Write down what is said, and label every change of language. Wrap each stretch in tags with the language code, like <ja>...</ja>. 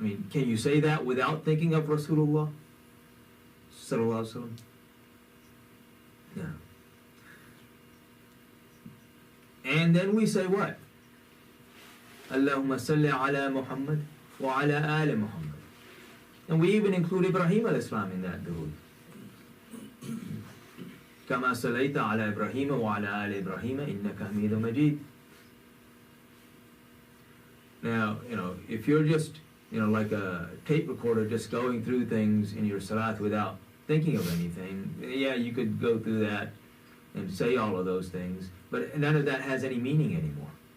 <en>Can you say that without thinking of Rasulullah sallallahu alaihi wasallam? No. And then we say what?</en> <ar>Allahumma salli ala Muhammad wa ala ali Muhammad.</ar> <en>And we even include Ibrahim al-Islam in that durood.</en> <ar>كما صليت على إبراهيم وعلى آل إبراهيم إنك حميد مجيد.</ar> <en>Now, if you're just, like a tape recorder just going through things in your salat without thinking of anything, yeah, you could go through that and say all of those things, but none of that has any meaning anymore.</en>